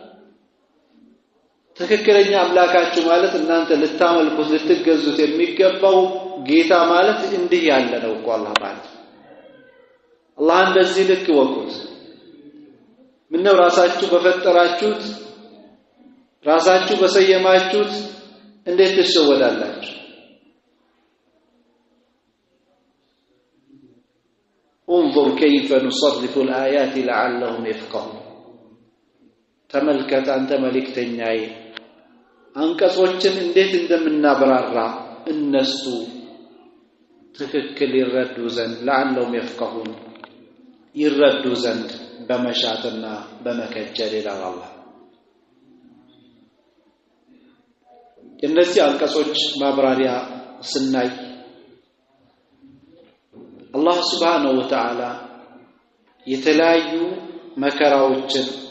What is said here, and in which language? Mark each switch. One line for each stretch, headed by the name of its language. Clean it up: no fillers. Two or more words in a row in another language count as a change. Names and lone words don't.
Amharic: ትክክለኛ አምላካችሁ ማለት እናንተ ልታመልኩት ልትገዙት የሚገባው ጌታ ማለት እንዲህ ያለ ነው እኮ አላህ ማለት። አላህን በዚህ ልክ ወቁት። ምነው ራሳችሁ በፈጠራችሁት ራሳችሁ በሰየማችሁት እንዴት ትሸወዳላችሁ?
Arabic: انظر كيف نصرف الآيات لعلهم يفقهون
Amharic: ተመልከት አንተ መልእክተኛዬ አንቀጾችን እንዴት እንደምናብራራ እነሱ ትክክል ይረዱ ዘንድ
Arabic: لعلهم يفقهون
Amharic: ይረዱ ዘንድ በመሻትና በመከጀል ይላል አላህ። እነዚህ አንቀጾች ማብራሪያ ስናይ አላህ
Arabic: سبحانه وتعالى
Amharic: የተለያዩ መከራዎችን